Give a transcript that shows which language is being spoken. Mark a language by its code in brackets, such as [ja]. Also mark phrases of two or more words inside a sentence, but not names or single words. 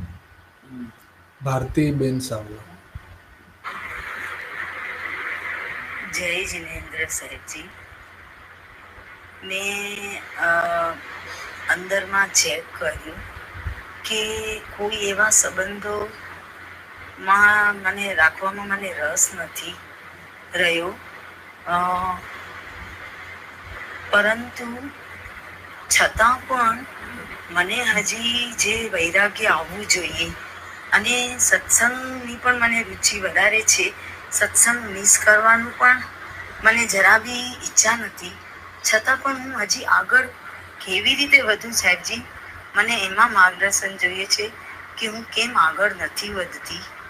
[gu] भारती बेन सावला। જય જિનેન્દ્ર સાહેબ જી, મૈં અંદર મેં ચેક કર્યુ કિ કોઈ એવા સંબંધો મેં મને રાખવામાં મને રસ નથી રહ્યો, પરંતુ છતાં પણ મને હજી જે વૈરાગ્ય આવવું જોઈએ અને સત્સંગની પણ મને રુચિ વધારે છે। સત્સંગ મિસ કરવાનું પણ મને જરા બી ઈચ્છા નથી, છતાં પણ હું હજી આગળ કેવી રીતે વધું સાહેબજી? મને એમાં માર્ગદર્શન જોઈએ છે કે હું કેમ આગળ નથી વધતી।